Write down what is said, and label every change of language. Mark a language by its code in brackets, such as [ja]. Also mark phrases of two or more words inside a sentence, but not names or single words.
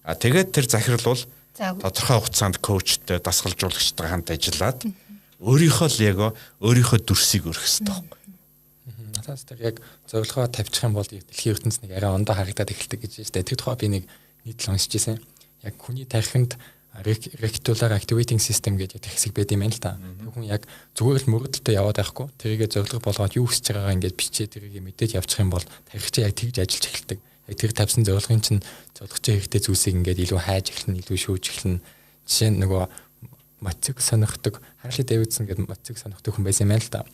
[mn] Тэгээд тэр захирал бол тодорхой хугацаанд коучтой, дасгалжуулагчтай хамт ажиллаад өөрийнхөө лего, өөрийнхөө дүрсийг өргөх хэрэгтэй байхгүй. Надаас тэр яг зорилгоо тавьчих юм бол дэлхийн ертөнцийн нэг арай ондоо харагдаад эхэлдэг гэж байна. Тэр тухай би нэг нийтлэл уншиж байсан. Яг хүний тархинд [en] reticular activating system [mn] гэдэг хэсэг байд юм байна л та. Тэр хүн яг зүгээр л мөрөдөлтөд яваад байхгүй. Тэрийгэ зорилго болгоод юу хийж байгаагаа ингээд бичээд тэрийг мэдээд явчих юм бол тархич яг тэгж ажиллаж эхэлдэг. Яг тэр тавьсан зорилгын чинь зорилгоч хэрэгтэй зүйлсийг ингээд илүү хайж эхэлнэ, илүү шүүж эхэлнэ. Жишээ нь нөгөө мотцыг сонирхдаг, Харли Дэвидсон гэдэг мотцыг сонирхдаг хүн байсан юм байна л та.